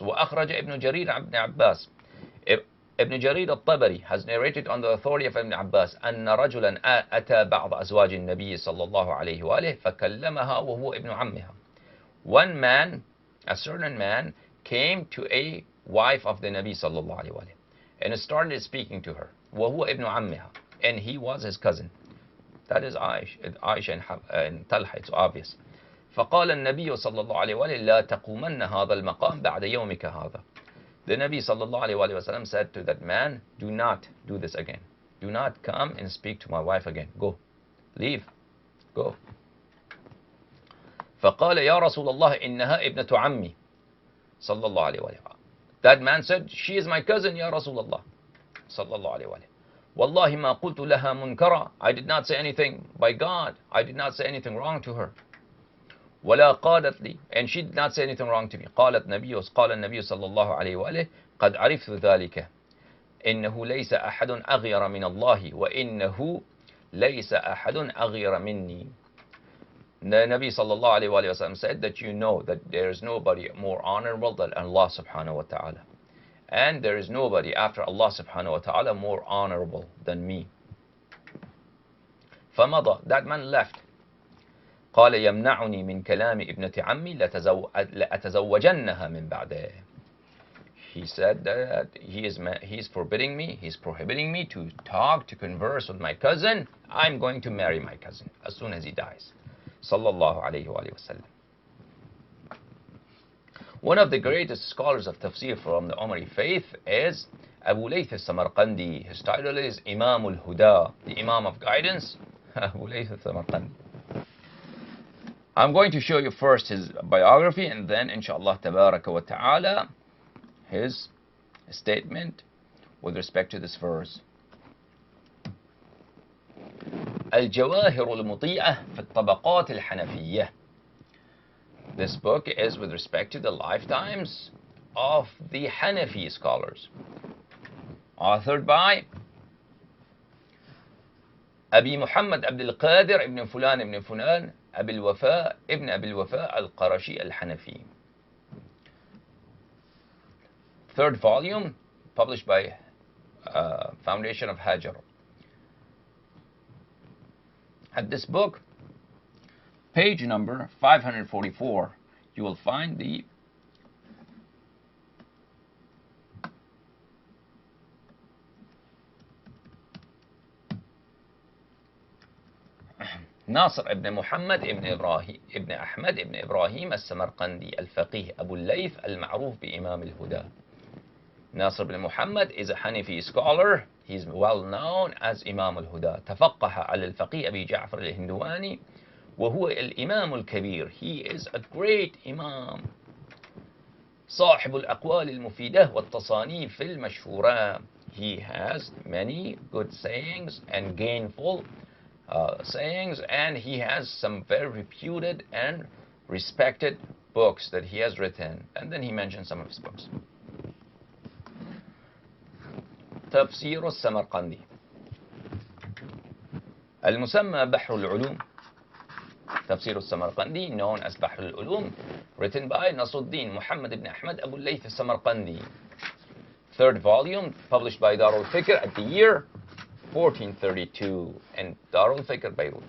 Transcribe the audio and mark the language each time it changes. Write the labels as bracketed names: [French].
[Arabic] وَأَخْرَجَ ابن جرير عن ابن عباس. [English] Ibn Jarir al-Tabari has narrated on the authority of Ibn Abbas [Arabic] أن رجلا أتى بعض أزواج النبي صلى الله عليه وآله فكلمها وهو ابن عمها. [English] One man, a certain man, came to a wife of the Nabi صلى الله عليه وآله and started speaking to her. [Arabic] وهو ابن عمها, [English] and he was his cousin. That is Aisha and Talha, it's obvious. [Arabic] فقال النبي صلى الله عليه وآله لا تقومن هذا المقام بعد يومك هذا. [English] The Nabi sallallahu alayhi wa sallam said to that man, do not do this again. Do not come and speak to my wife again. Go. Leave. Go. [Arabic] فقال يا رسول الله إنها ابنة عمي صلى الله عليه وآله. [English] That man said, she is my cousin, [Arabic] يا رسول الله صلى الله عليه وآله. والله ما قلت لها منكرا. [English] I did not say anything, by God, I did not say anything wrong to her. [Arabic] ولا قالت لي, [English] and she did not say anything wrong to me. [Arabic] قال النبي صلى الله عليه وآله قد عرفت ذلك إنه ليس أحد أغير من الله وإنه ليس أحد أغير مني. [English] The Nabi صلى الله عليه وآله وسلم said that you know that there is nobody more honorable than Allah subhanahu wa ta'ala, and there is nobody after Allah subhanahu wa ta'ala more honorable than me. فمضى, that man left. [Arabic] قال يمنعني من كلام ابنة عمي لأتزوجنها من بعده. [English] He said that he is forbidding me, he's prohibiting me to talk, to converse with my cousin. I'm going to marry my cousin as soon as he dies. [Arabic] Sallallahu alayhi wa sallam. [English] One of the greatest scholars of tafsir from the Umari faith is Abu Layth al-Samarqandi. His title is Imam al-Huda, the Imam of guidance, Abu Layth al-Samarqandi. I'm going to show you first his biography and then inshallah tabaraka wa ta'ala his statement with respect to this verse. [Arabic] الجواهر المضيئة في الطبقات الحنفية. [English] This book is with respect to the lifetimes of the Hanafi scholars. Authored by أبي محمد عبد القادر ابن فلان ابن فلان أبي الوفاء ابن أبي الوفاء القرشي الحنفي. Third volume, published by Foundation of Hajar. At this book, page number 544, you will find the ناصر ابن محمد ابن إبراهيم ابن أحمد ابن إبراهيم السمرقندي الفقيه أبو الليث المعروف بإمام الهدى. Nasr ibn Muhammad is a Hanafi scholar. He's well known as Imam al-Huda. [Arabic] تفقه على الفقيه أبي جعفر الهندواني وهو الإمام الكبير. [English] He is a great Imam. [Arabic] صاحب الأقوال المفيدة والتصانيف المشهورة. [English] He has many good sayings and gainful sayings, and he has some very reputed and respected books that he has written. And then he mentions some of his books. [Arabic] تفسير السمرقندي المسمى بحر العلوم. [English] تفسير السمرقندي, known as بحر العلوم, written by Nasruddin Muhammad ibn Ahmad Abu Layth al-Samarqandi. Third volume, published by Darul Fikr at the year 1432, and Darul Fikr Beirut.